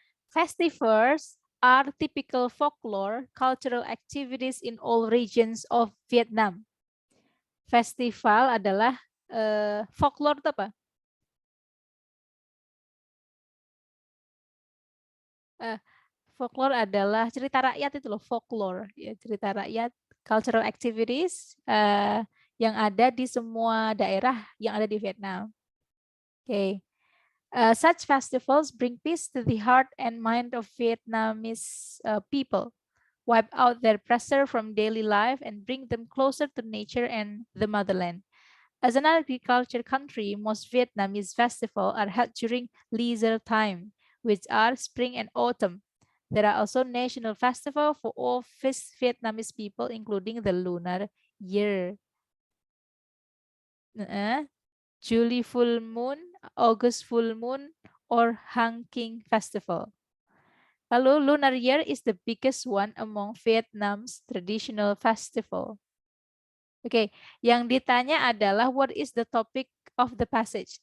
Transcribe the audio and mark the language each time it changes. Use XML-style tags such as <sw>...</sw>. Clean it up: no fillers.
<en>Festivals are typical folklore cultural activities in all regions of Vietnam.</en> <id>Festival adalah folklore itu apa? Folklore adalah cerita rakyat itu loh, folklore ya, cerita rakyat,</id> <en>cultural activities</en> <id>yang ada di semua daerah yang ada di Vietnam.</id> <en>Okay. Such festivals bring peace to the heart and mind of Vietnamese people, wipe out their pressure from daily life and bring them closer to nature and the motherland. As an agriculture country, most Vietnamese festivals are held during leisure time, which are spring and autumn. There are also national festivals for all Vietnamese people, including the lunar year. July full moon, August full moon, or Hang King Festival. Lalu Lunar Year is the biggest one among Vietnam's traditional festival.</en> <id>Oke, yang ditanya adalah</id> <en>what is the topic of the passage?</en>